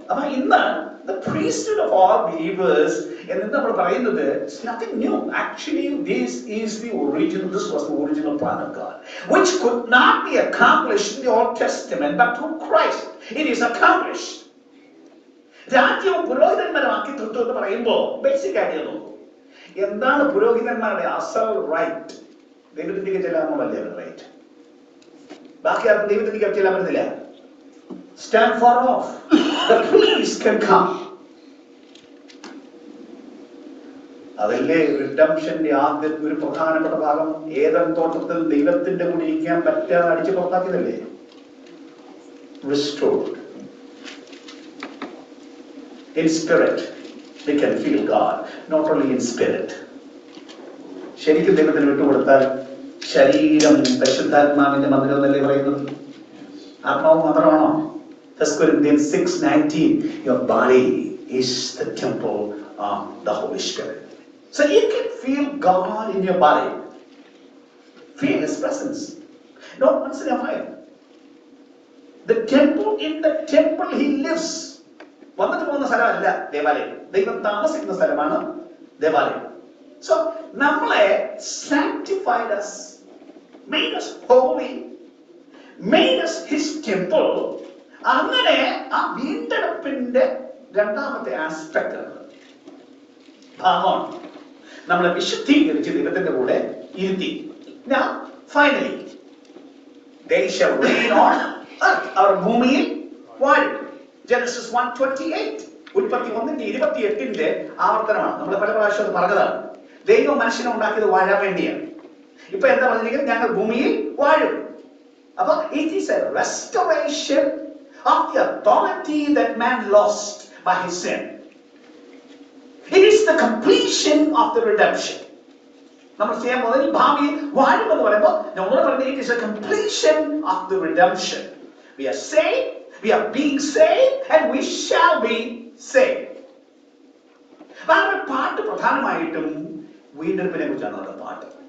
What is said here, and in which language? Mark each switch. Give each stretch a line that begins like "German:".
Malayalam: അപ്പൊ ഇന്ന്
English: the priesthood of all believers
Malayalam: എന്ന് നമ്മൾ പറയുന്നത്
English: it's nothing new. Actually this was the original plan of God, which could not be accomplished in the Old Testament, but through Christ it is accomplished.
Malayalam: രാജ്യവും പുരോഹിതന്മാരുമാക്കി തീർത്തു എന്ന് പറയുമ്പോൾ basic ആയിട്ട് നോക്കൂ, എന്താണ് പുരോഹിതന്മാരുടെ അസൽ റൈറ്റ്? ദൈവത്തിലേക്ക് ചെല്ലാമെന്നല്ലേ റൈറ്റ്. ബാക്കി ആർക്കും ദൈവത്തിലേക്ക് ചെല്ലാൻ പറ്റുന്നില്ല.
English: Stand far off. The priest can come.
Malayalam: അതല്ലേ റിഡംഷന്റെ ആദ്യത്തെ ഒരു പ്രധാനപ്പെട്ട ഭാഗം. ഏദൻ തോട്ടത്തിൽ ദൈവത്തിന്റെ കൂടെ ഇരിക്കാൻ പറ്റാതെ അടിച്ചു പുറത്താക്കിയതല്ലേ?
English: restored. In spirit, we can feel God, not only in spirit.
Malayalam: ശരിക്കും ദൈവത്തിന് വിട്ടുകൊടുത്താൽ ശരീരം പരിശുദ്ധാത്മാവിന്റെ മന്ദിരം എന്നല്ലേ പറയുന്നത്? ആത്മാവ് മാത്രമാണോ?
English: 1 Corinthians 6:19, your body is the temple of the Holy Spirit. So you can feel God in your body. Feel His presence. Not once in a while. The temple, in the temple He lives.
Malayalam: വന്നിട്ട് പോകുന്ന സ്ഥലമല്ല ദേവാലയം. ദൈവം താമസിക്കുന്ന സ്ഥലമാണ് ദേവാലയം.
English: So നമ്മളെ sanctified us, made us holy, made us His temple.
Malayalam: അങ്ങനെ ആ വീണ്ടെടുപ്പിന്റെ രണ്ടാമത്തെ ആസ്പെക്ട് ഭാഗമാണ്. നമ്മളെ വിശുദ്ധീകരിച്ച് ദൈവത്തിന്റെ കൂടെ ഇരുത്തി.
English: Now finally they shall reign on earth.
Malayalam: അവർ ഭൂമിയിൽ വാഴും. Genesis 1:28, ഉൽപ്പത്തി 1:28 ആവർത്തനമാണ്. നമ്മൾ പല പ്രാവശ്യം അത് പറഞ്ഞതാണ്. ദൈവം മനുഷ്യനെ ഉണ്ടാക്കിയത് വാഴാൻ വേണ്ടിയാണ്. ഇപ്പൊ എന്താ പറഞ്ഞിരിക്കുന്നത്? ഞങ്ങൾ ഭൂമിയിൽ വാഴും.
English: അപ്പൊ it is a restoration of the authority that man lost by his sin. It is the completion of the redemption.
Malayalam: നമ്മൾ ചെയ്യാൻ പോകുന്നത് ഈ ഭാവിയിൽ വാഴും എന്ന് പറയുമ്പോൾ നമ്മൾ പറഞ്ഞത്
English: it is a completion of the redemption. We are saved, we are being saved, and we shall be saved.
Malayalam: ആ പാട്ട് പ്രധാനമായിട്ടും വീണ്ടെടുപ്പിനെ കുറിച്ചാണ് നമ്മുടെ പാട്ട്.